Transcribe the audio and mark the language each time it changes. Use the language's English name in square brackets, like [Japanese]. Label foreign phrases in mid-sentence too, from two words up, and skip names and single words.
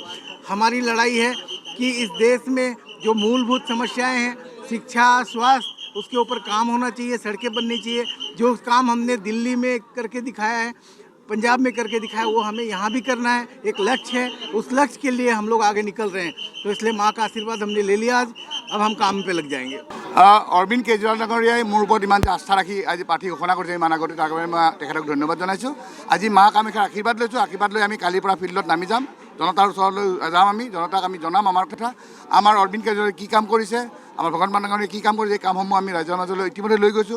[Hindi] हमारी लड़ाई है कि इस देश में जो मूलभूत समस्याएं हैं, शिक्षा, स्वास्थ्य, उसके ऊपर काम होना चाहिए, सड़कें बननी चाहिए। जो काम हमने दिल्ली में करके दिखाया है, पंजाब में करके दिखाया, वो हमें यहाँ भी करना है। एक लक्ष्य है, उस लक्ष्य के लिए हम लोग आगे निकल रहे हैं। तो इसलिए माँ का आशीर्वाद हमने ले लिया आज, अब हम काम पे लग जाएंगे। [Assamese] অৰবিন্দ কেজৰিৱাল ডাঙৰীয়াই মোৰ ওপৰত ইমান যে আস্থা ৰাখি আজি প্ৰাৰ্থী ঘোষণা কৰিছে, ইমান আগতে তাৰ কাৰণে মই তেখেতক ধন্যবাদ জনাইছোঁ। আজি মা কামাখ্যাৰ আশীৰ্বাদ লৈছোঁ। আশীৰ্বাদ লৈ আমি কালিৰ পৰা ফিল্ডত নামি যাম, জনতাৰ ওচৰলৈ যাম। আমি জনতাক আমি জনাম আমাৰ কথা, আমাৰ অৰবিন্দ কেজৰিৱালে কি কাম কৰিছে, আমাৰ ভগৱান ডাঙৰীয়াই কি কাম কৰিছে, এই কামসমূহ আমি ৰাইজৰ মাজলৈ ইতিমধ্যে লৈ গৈছোঁ।